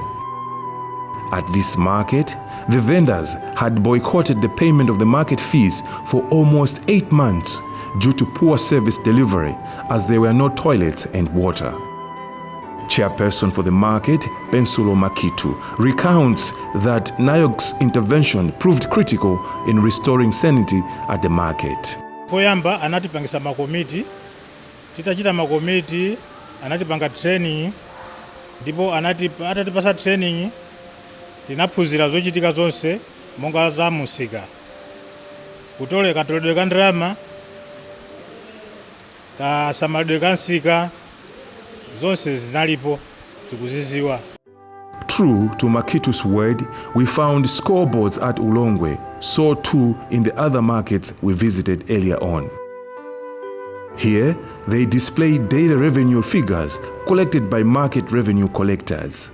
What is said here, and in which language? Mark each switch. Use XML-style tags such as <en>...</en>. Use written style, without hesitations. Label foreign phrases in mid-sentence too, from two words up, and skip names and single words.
<en>At this market, the vendors had boycotted the payment of the market fees for almost 8 months due to poor service delivery, as there were no toilets and water. Chairperson for the market, Pensulo Makitu, recounts that NAYORG's intervention proved critical in restoring sanity at the market.</en> <ny>Poyamba anatipangisa makomiti, titachita makomiti, anatipanga training, ndipo atatipasa training, tinaphunzira zochitika zonse monga za musika. Katoledwe ka ndrama, kasamalidwe ka nsika, zonse zinalipo tikuziziwa.</ny> <en>True to Makitu's word, we found scoreboards at Ulongwe, so too in the other markets we visited earlier on. Here, they display daily revenue figures collected by market revenue collectors.</en>